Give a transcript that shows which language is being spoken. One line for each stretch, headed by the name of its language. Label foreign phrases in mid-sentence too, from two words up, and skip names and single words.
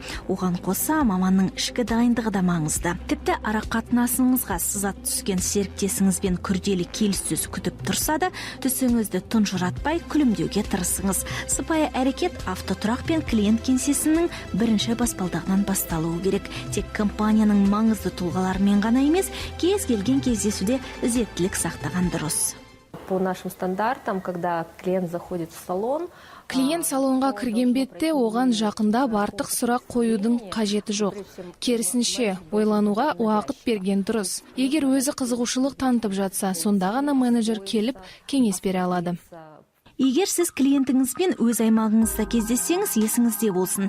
Kazakh: Оған қоса маманның ішкі дайындығы да маңызды. Тіпті ара қатынасыңызға сызат түскен серіктесіңізбен күрделі келіссөз күтіп тұрса да, түсіңізді тұнжыратпай күлімдеуге тырысыңыз. Сыпайы әрекет автотұрақ пен клиент кеңсесінің бірінші баспалдағынан басталуы керек. Тек компанияның маңызды тұлғаларымен ғана емес, кез келген кездесуде ізеттілік сақтаған дұрыс.
Russian: По нашим стандартам, когда клиент заходит в салон,
Kazakh: клиент салонға кірген бетте оған жақындап артық сұрақ қоюдың қажеті жоқ. Керісінше, ойлануға уақыт берген дұрыс. Егер өзі қызығушылық танытып жатса, сонда ғана менеджер келіп кеңес бере алады. Егер сіз клиентіңізбен өз аймағыңызда кездессеңіз, есіңізде болсын.